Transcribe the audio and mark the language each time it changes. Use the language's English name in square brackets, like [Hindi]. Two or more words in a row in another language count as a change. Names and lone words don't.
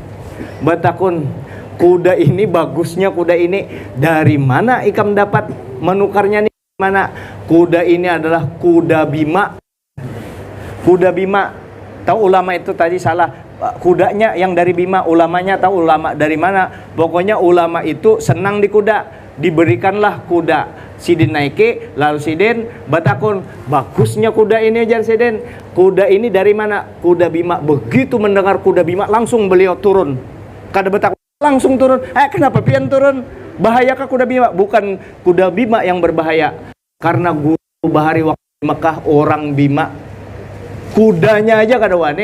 [Indonesian] Kuda ini bagusnya, kuda ini dari mana ikam dapat menukarnya nih? Mana? Kuda ini adalah kuda Bima. Tahu ulama itu tadi salah. Kudanya yang dari Bima, ulamanya tahu ulama dari mana? Pokoknya ulama itu senang di kuda. Diberikanlah kuda. [Banjar] Sidin naiki, lalu Sidin batakun, bagusnya kuda ini, ajar Sidin. [Indonesian] Kuda ini dari mana? Kuda Bima. Begitu mendengar kuda Bima, langsung beliau turun. Kada batakun, langsung turun. Kenapa pian turun? Bahayakah kuda Bima? [Banjar] Bukan kuda Bima yang berbahaya, karena guru bahari waktu Mekah orang Bima, kudanya aja kada wani.